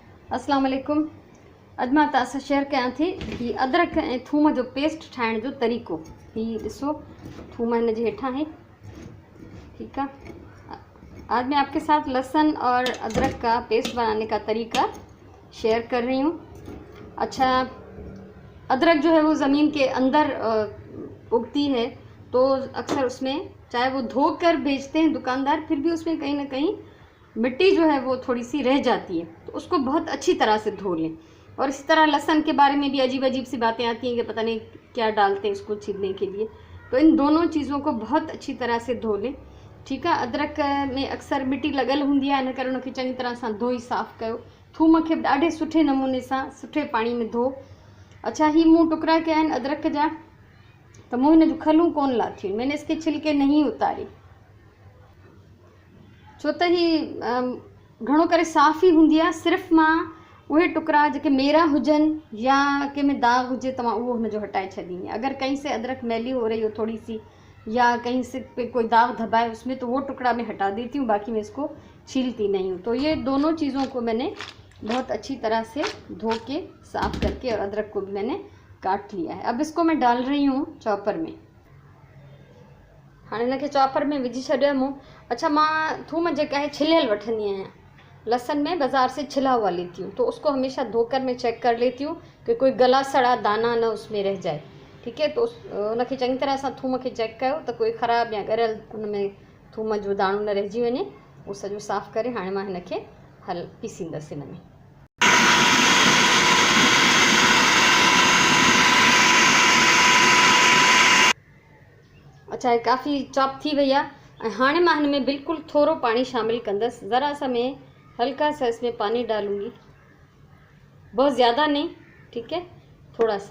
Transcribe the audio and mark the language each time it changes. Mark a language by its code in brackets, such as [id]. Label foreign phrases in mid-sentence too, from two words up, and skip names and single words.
[sd] अस्सलाम वालेकुम। अॼु मां तव्हां सां शेयर कयां थी कि अदरक ऐं थूम जो पेस्ट ठाहिण जो तरीक़ो। ही ॾिसो, थूम हिन जे हेठां है, ठीक है। [ur] آج میں آپ کے ساتھ لہسن اور ادرک کا پیسٹ بنانے کا طریقہ شیئر کر رہی ہوں. اچھا، ادرک جو ہے وہ زمین کے اندر اگتی ہے، تو اکثر اس میں چاہے وہ دھو کر بیچتے ہیں دکاندار، پھر بھی اس میں کہیں نہ کہیں مٹی جو ہے وہ تھوڑی سی رہ جاتی ہے، تو اس کو بہت اچھی طرح سے دھو لیں. اور اسی طرح لہسن کے بارے میں بھی عجیب عجیب سی باتیں آتی ہیں کہ پتا نہیں کیا ڈالتے ہیں اس کو چھیلنے کے لیے، تو ان دونوں چیزوں کو بہت اچھی طرح سے دھو لیں، ٹھیک ہے. [sd] अदरक में अक्सर मिट्टी लॻल हूंदी आहे, इन करे उनखे चङी तरह सां धोई साफ़ कयो। थूम खे ॾाढे सुठे नमूने सां सुठे पाणी में धो। अच्छा, ही मूं टुकड़ा कया आहिनि अदरक जा, तो मूं हिन जूं खलूं कोन लाथियूं, [ur] میں نے اس کے چھلکے نہیں اتارے, [sd] छो त ही घणो करे साफ़ ही हूंदी आहे। सिर्फ़ु मां उहे टुकड़ा जेके मेरा हुजनि या कंहिंमें दाग हुजे त मां उहो हुनजो हटाए छॾींदी आहियां। [ur] اگر کہیں سے ادرک میلی ہو رہی ہو تھوڑی سی، یا کہیں سے کوئی داغ دھبہ ہے اس میں، تو وہ ٹکڑے میں ہٹا دیتی ہوں، باقی میں اس کو چھیلتی نہیں ہوں. تو یہ دونوں چیزوں کو میں نے بہت اچھی طرح سے دھو کے صاف کر کے، اور ادرک کو بھی میں نے کاٹ لیا ہے. اب اس کو میں ڈال رہی ہوں چاپر میں. [sd] हाँ, इनके चॉपर में विझी छॾियो मूं। अच्छा, मां थूम जेका है छिलियल वठंदी आहियां, [ur] لہسن میں بازار سے چھلا ہوا لیتی ہوں، تو اس کو ہمیشہ دھو کر میں چیک کر لیتی ہوں کہ کوئی گلا سڑا دانہ نہ اس میں رہ جائے، ٹھیک ہے. [sd] तो उनखे चङी तरह सां थूम खे चेक कयो त कोई ख़राब या ॻरियल उनमें थूम जो दाणो न रहिजी वञे। उहो सॼो साफ़ करे हाणे मां हिनखे पीसींदसि हिन में। अच्छा, काफ़ी चॉप थी वही है। [ur] ہاں، میں ان میں [sd] बिल्कुल थोड़ो पानी शामिल कंदस, [ur] ذرا سا میں ہلکا سا اس میں پانی ڈالوں گی، بہت زیادہ نہیں، ٹھیک ہے، تھوڑا سا.